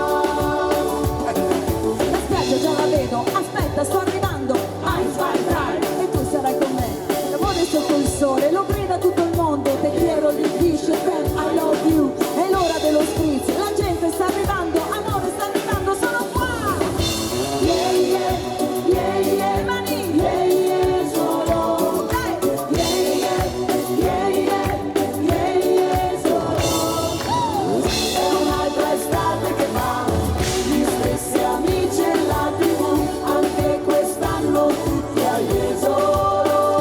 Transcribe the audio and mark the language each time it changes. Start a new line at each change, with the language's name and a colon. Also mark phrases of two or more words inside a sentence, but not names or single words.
Italian: La spiaggia già la vedo, aspetta sto arrivando,
German: Eins, zwei, drei,
Italian: e tu sarai con me. L'amore sotto il sole, lo grida tutto il mondo,
Spanish: te quiero
Italian: di Fisher,
English: I love you,
Italian: è l'ora dello spritz, la gente sta arrivando, amore sta arrivando, sono qua.
English: Yeah, yeah, yeah, yeah, mani, yeah, yeah,
Italian: solo. Dai,
English: yeah, yeah, yeah, yeah, yeah, yeah,
Italian: solo. È un'altra estate che va, gli stessi amici e la TV, anche quest'anno tutti a Jesolo.